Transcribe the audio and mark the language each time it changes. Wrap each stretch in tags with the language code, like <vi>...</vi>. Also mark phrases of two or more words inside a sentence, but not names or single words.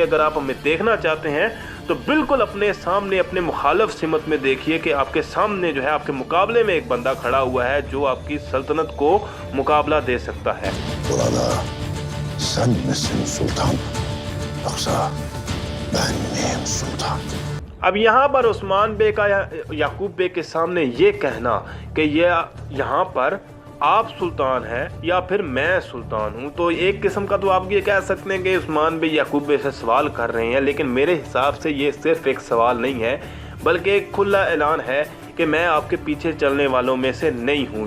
<ur>اگر آپ ہمیں دیکھنا چاہتے ہیں تو بالکل اپنے سامنے اپنے مخالف سمت میں دیکھیے کہ آپ کے سامنے جو ہے آپ کے مقابلے میں ایک بندہ کھڑا ہوا ہے جو آپ کی سلطنت کو مقابلہ دے سکتا ہے.</ur> <tr>Burada sen misin sultan? Yoksa ben miyim sultan?</tr> <ur>اب یہاں پر عثمان بے کا یعقوب بے کے سامنے یہ کہنا کہ یہ یہاں پر آپ سلطان ہیں یا پھر میں سلطان ہوں، تو ایک قسم کا تو آپ یہ کہہ سکتے ہیں کہ عثمان بے یعقوب بے سے سوال کر رہے ہیں، لیکن میرے حساب سے یہ صرف ایک سوال نہیں ہے بلکہ ایک کھلا اعلان ہے کہ میں آپ کے پیچھے چلنے والوں میں سے نہیں ہوں.</ur>